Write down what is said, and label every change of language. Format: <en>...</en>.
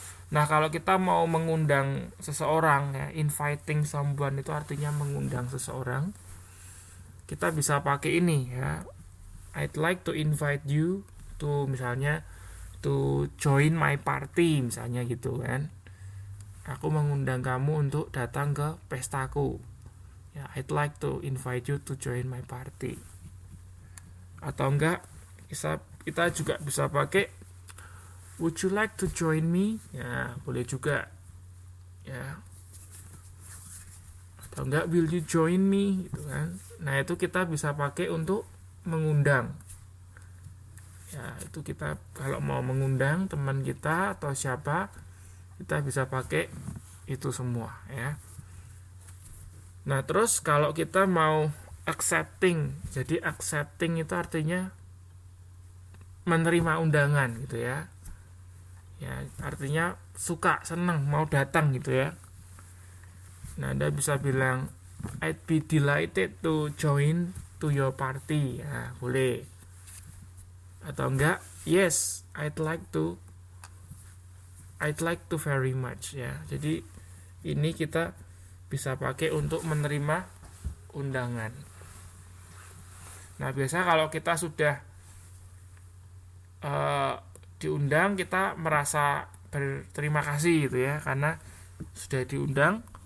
<id>Nah, kalau kita mau mengundang seseorang ya,</id> <en>inviting someone</en> <id>itu artinya mengundang seseorang. Kita bisa pakai ini ya.</id> <en>I'd like to invite you to,</en> <id>misalnya,</id> <en>to join my party</en> <id>misalnya gitu kan. Aku mengundang kamu untuk datang ke pestaku. Ya,</id> <en>I'd like to invite you to join my party.</en> <id>Atau enggak, kita juga bisa pakai</id> <en>would you like to join me?</en> <id>Ya, boleh juga. Ya. Atau enggak,</id> <en>will you join me?</en> <id>Gitu kan. Nah, itu kita bisa pakai untuk mengundang. Ya, itu kita kalau mau mengundang teman kita atau siapa, kita bisa pakai itu semua ya. Nah, terus kalau kita mau accepting, jadi accepting itu artinya menerima undangan gitu ya. Ya, artinya suka, senang, mau datang gitu ya. Nah, Anda bisa bilang</id> <en>I'd be delighted to join to your party.</en> <id>Ya, boleh. Atau enggak,</id> <en>yes, I'd like to very much ya.</en> <id>Jadi ini kita bisa pakai untuk menerima undangan. Nah, biasa kalau kita sudah diundang, kita merasa berterima kasih gitu ya, karena sudah diundang.</id>